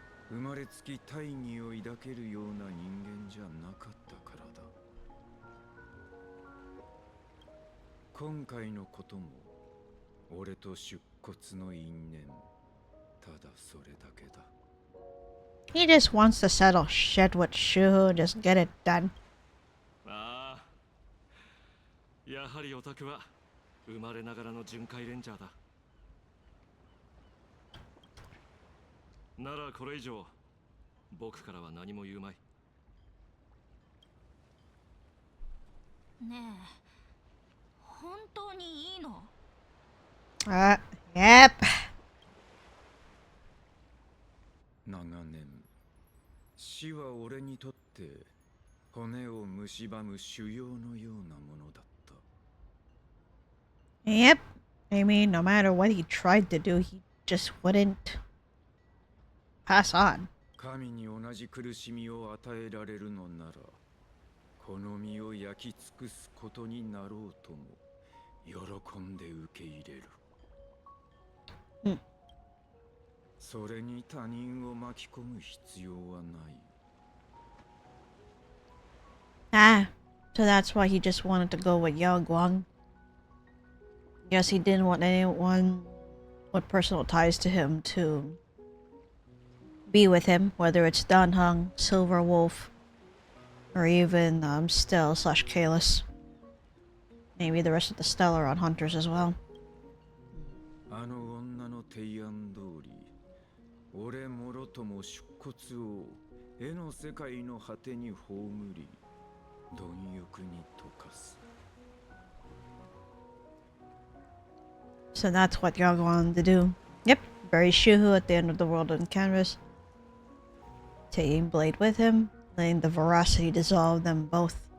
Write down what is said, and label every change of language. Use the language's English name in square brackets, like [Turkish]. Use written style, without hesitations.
[Japanese] 生まれつき大義を抱けるような人間じゃなかったからだ。今回のことも俺と出骨の因縁、ただそれだけだ。 [English] He just wants to settle shit with Shuhu and just get it done. [Japanese] ああ、やはりオタクは生まれながらの巡回レンジャーだ。ならこれ以上僕からは何も言うまい。ねえ、本当にいいの？ [English] Yep. [Japanese] 長年死は俺にとって骨を蝕む腫瘍のようなものだった。 [English] Yep. I mean, no matter what he tried to do, he just wouldn't pass on. [Japanese] 神に同じ苦しみを与えられるのなら、この身を焼き尽くすことになろうとも喜んで受け入れる。それに他人を巻き込む必要はない。 [English] Ah, so that's why he just wanted to go with Yao Guang. Guess he didn't want anyone with personal ties to him to be with him, whether it's Dan Heng, Silver Wolf, or even Stell/Kalis. Maybe the rest of the Stellaron hunters as well. [Japanese] あの女の提案通り、俺もろとも出骨を絵の世界の果てに葬り、貪欲に溶かす。 [English] So that's what Yao wanted to do. Yep, bury Shuhu at the end of the world on canvas. Taking Blade with him, letting the veracity dissolve them both.